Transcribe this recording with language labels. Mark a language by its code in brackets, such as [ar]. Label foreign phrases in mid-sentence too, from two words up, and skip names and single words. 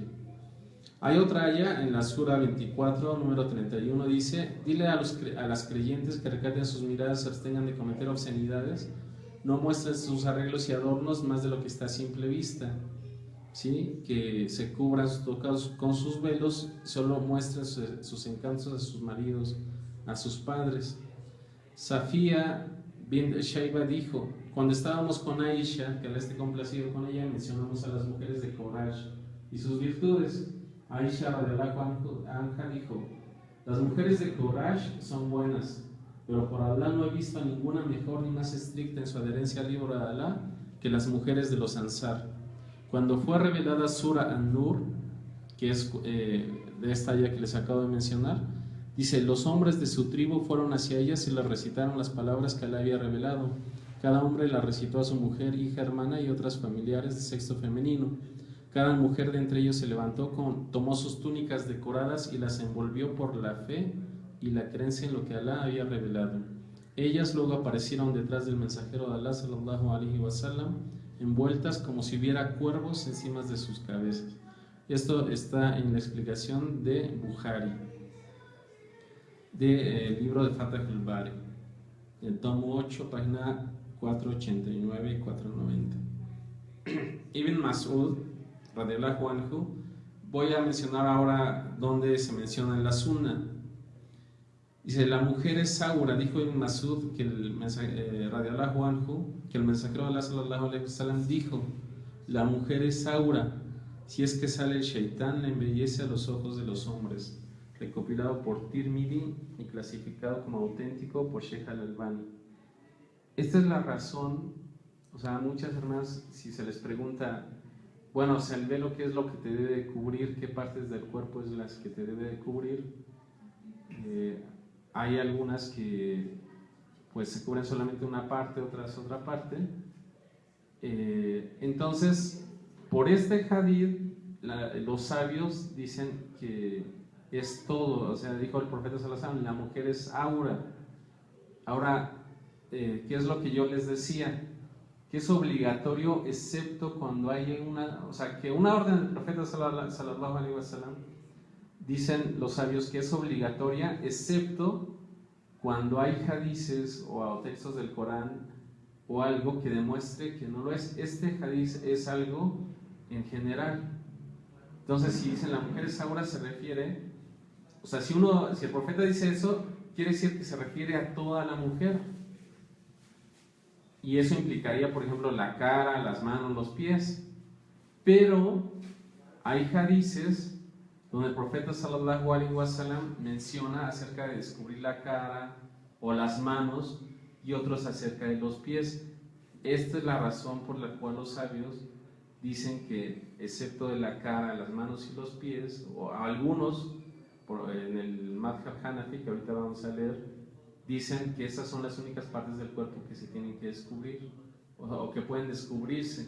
[es] Hay otra aya en la sura 24, número 31, dice, dile a las creyentes que recaten sus miradas, se abstengan de cometer obscenidades, no muestren sus arreglos y adornos más de lo que está a simple vista, ¿sí? Que se cubran sus tocados con sus velos, solo muestren sus encantos a sus maridos, a sus padres. Safía bint Shaiba dijo, cuando estábamos con Aisha, que Alá esté complacido con ella, mencionamos a las mujeres de Quraysh y sus virtudes. Aisha [ar] رضي الله عنها [es] dijo, las mujeres de Quraysh son buenas, pero por Alá no he visto a ninguna mejor ni más estricta en su adherencia al libro de Alá que las mujeres de los Ansar. Cuando fue revelada Sura An-Nur, que es de esta aya que les acabo de mencionar, dice, los hombres de su tribu fueron hacia ellas y les recitaron las palabras que Alá había revelado. Cada hombre la recitó a su mujer, hija, hermana y otras familiares de sexo femenino. Cada mujer de entre ellos se levantó, tomó sus túnicas decoradas y las envolvió por la fe y la creencia en lo que Alá había revelado. Ellas luego aparecieron detrás del mensajero de Alá, [ar] صلى الله عليه وسلم, [es] envueltas como si hubiera cuervos encima de sus cabezas. Esto está en la explicación de Bukhari, del libro de Fathul Bari, el tomo 8, página 489 y 490. [ar] ابن مسعود رضي الله عنه, [es] voy a mencionar ahora donde se menciona en la Sunna. Dice, la mujer es Saura, dijo Ibn Mas'ud, que [ar] رضي الله عنه, [es] que el mensajero de Allah [ar] صلى الله عليه وسلم [es] dijo, la mujer es Saura, si es que sale el shaitán le embellece a los ojos de los hombres. Recopilado por Tirmidhi y clasificado como auténtico por Sheikh Al-Albani. Esta es la razón, o sea, muchas hermanas, si se les pregunta, bueno, o sea, el velo, ¿qué es lo que te debe de cubrir? ¿Qué partes del cuerpo es las que te debe de cubrir? Hay algunas que pues se cubren solamente una parte, otras otra parte. Entonces, Por este hadith, los sabios dicen que es todo, o sea, dijo el profeta [ar] صلى الله عليه وسلم, [es] la mujer es aura. Ahora, ¿qué es lo que yo les decía? Que es obligatorio excepto cuando hay una, o sea, que una orden del profeta [ar] صلى الله عليه وسلم, [es] dicen los sabios que es obligatoria excepto cuando hay hadices o textos del Corán o algo que demuestre que no lo es. Este hadiz es algo en general. Entonces, si dicen la mujer es aura, se refiere, o sea, si el profeta dice eso, quiere decir que se refiere a toda la mujer. Y eso implicaría, por ejemplo, la cara, las manos, los pies. Pero hay hadices donde el profeta [ar] صلى الله عليه وسلم [es] menciona acerca de descubrir la cara o las manos y otros acerca de los pies. Esta es la razón por la cual los sabios dicen que excepto de la cara, las manos y los pies, o algunos en el [ar] مذهب حنفي, [es] que ahorita vamos a leer, dicen que esas son las únicas partes del cuerpo que se tienen que descubrir o que pueden descubrirse.